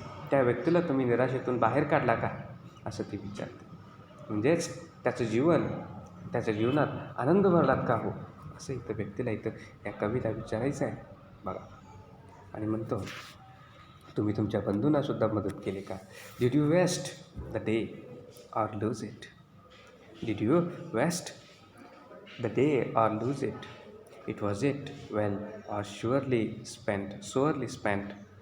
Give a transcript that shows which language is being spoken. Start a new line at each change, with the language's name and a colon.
Marathi: त्या व्यक्तीला तुम्ही निराशेतून बाहेर काढला का? असं ती विचारते. म्हणजेच त्याच्या जीवनात आनंद भरलात का हो? असं व्यक्तीला या कविता विचारायचं आहे बघा. आणि म्हणतो, तुम्ही तुमच्या बंधूंनासुद्धा मदत केली का?
English: Did you waste the day or lose it? Did you waste the day or lose it? It was it well or surely spent?